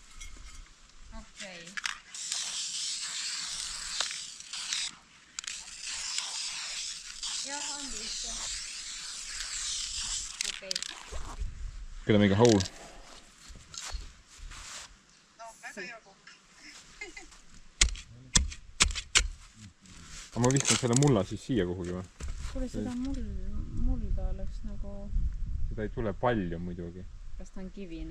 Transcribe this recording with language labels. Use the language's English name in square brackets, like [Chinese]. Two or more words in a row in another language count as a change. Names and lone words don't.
[Estonian] Okay. Jah, on vist. Okay. [English] Gonna make a hole. [Estonian] Aga ma viskan selle mulla siis siia kuhugi või? Kuule, seda mulda oleks nagu... Seda ei tule palju muidugi. Kas ta on kivine?